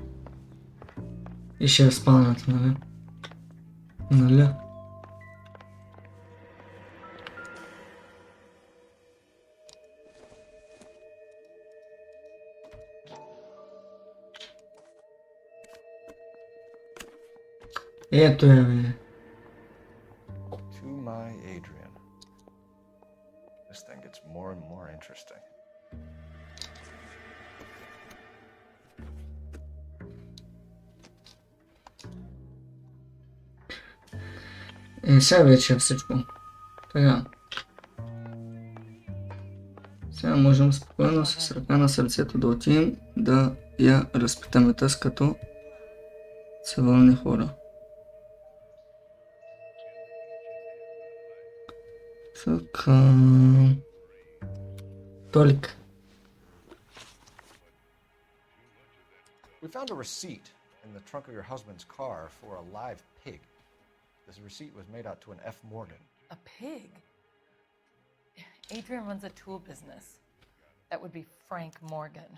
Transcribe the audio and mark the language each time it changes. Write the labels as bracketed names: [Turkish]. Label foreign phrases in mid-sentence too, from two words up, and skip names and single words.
[Bulgarian] И ще е в спалнята, нали? Нали? Ето я, бе. [English] To my Adrian. This thing gets more and more interesting. [Bulgarian] Сега вече е всичко. Така. Сега можем спокойно с ръка на сърцето да отидем да я разпитаме тъс като цивилни хора. Така. Толик. [English] We found a receipt in the trunk of your husband's car for a live pig. This receipt was made out to an F. Morgan. A pig? Adrian runs a tool business. That would be Frank Morgan.